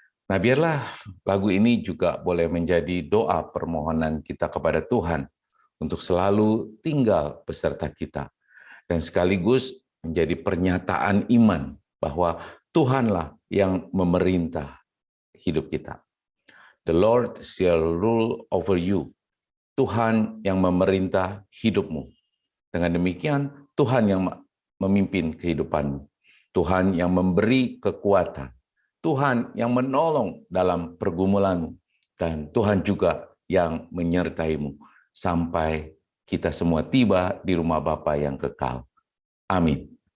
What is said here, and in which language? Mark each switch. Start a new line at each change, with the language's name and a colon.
Indonesian: Nah, biarlah lagu ini juga boleh menjadi doa permohonan kita kepada Tuhan untuk selalu tinggal beserta kita. Dan sekaligus menjadi pernyataan iman bahwa Tuhanlah yang memerintah hidup kita.
English: The Lord shall rule over you.
Indonesian: Tuhan yang memerintah hidupmu. Dengan demikian, Tuhan yang memimpin kehidupanmu. Tuhan yang memberi kekuatan. Tuhan yang menolong dalam pergumulanmu. Dan Tuhan juga yang menyertaimu sampai kita semua tiba di rumah Bapa yang kekal. Amin.